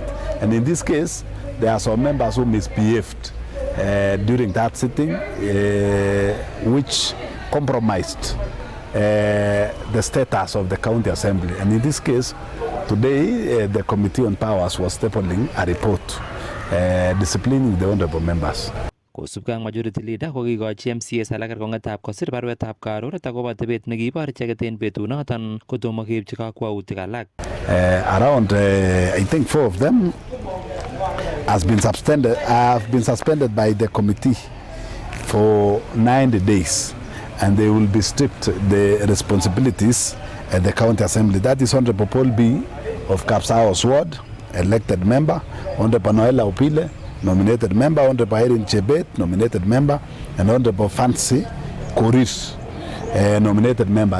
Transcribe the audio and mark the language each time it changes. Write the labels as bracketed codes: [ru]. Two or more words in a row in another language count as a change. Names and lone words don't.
[en] And in this case, there are some members who misbehaved during that sitting, which compromised the status of the county assembly. And in this case, today, the Committee on Powers was tabling a report disciplining the honorable members. [kln] Kosubkei ak [en] majority leader [kln] kokikochi MCAs alak kerkong'etab kosir baruetab karoret akobo atebet nekibor icheket en betunoton kotomo keipchi kakwautik alak. [en] Around, I think 4 of them have been suspended by the committee for 90 days, and they will be stripped the responsibilities at the county assembly. That is Honorable Paul B of Kapsaos Ward, elected member, Honorable Noela Opile, nominated member, Honorable Irene Chebet, nominated member, and Honorable Fancy Korir, nominated members.